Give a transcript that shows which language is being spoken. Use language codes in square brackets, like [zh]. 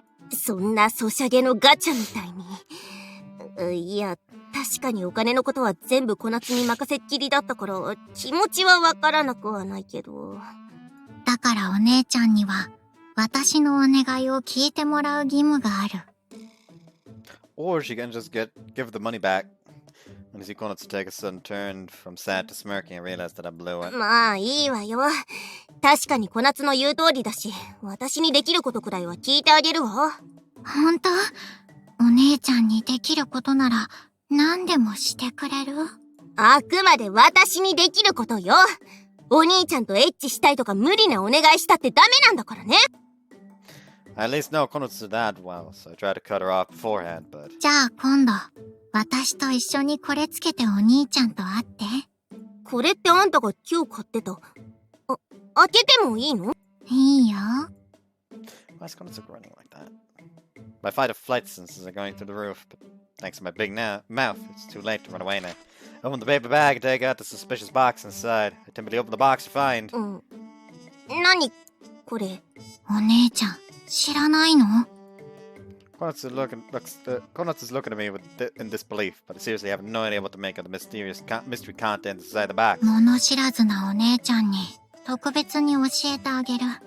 [ja] そんなソシャゲのガチャみたいに。いや、確かにお金のことは全部小夏に任せっきりだったから、気持ちはわからなくはないけど。だからお姉ちゃんには、私のお願いを聞いてもらう義務がある。 [en] Or she can just give the money back. And see Konatsu take a sudden turn from sad to smirking and realize that I blew it. [ja] まあいいわよ。確かに小夏の言う通りだし、私にできることくらいは聞いてあげるわ。ほんと？お姉ちゃんにできることなら何でもしてくれる？あくまで私にできることよ。お兄ちゃんとエッチしたいとか無理なお願いしたってダメなんだからね。 [en] I at least know Konatsu that well, so I tried to cut her off beforehand, but... [ja] じゃあ今度、私と一緒にこれつけてお兄ちゃんと会って。これってあんたが今日買ってた。開けてもいいの？いいよ。 [en] Why is Konatsu running like that? My fight of flight senses are going through the roof, but thanks to my big mouth, it's too late to run away now. I open the paper bag and take out the suspicious box inside. I timidly open the box to find... [ja] 何これ？お姉ちゃん、知らないの？ [en] Konatsu's looking at me in disbelief, but I seriously have no idea what to make of the mystery content inside the box. [ja] 物知らずなお姉ちゃんに特別に教えてあげる。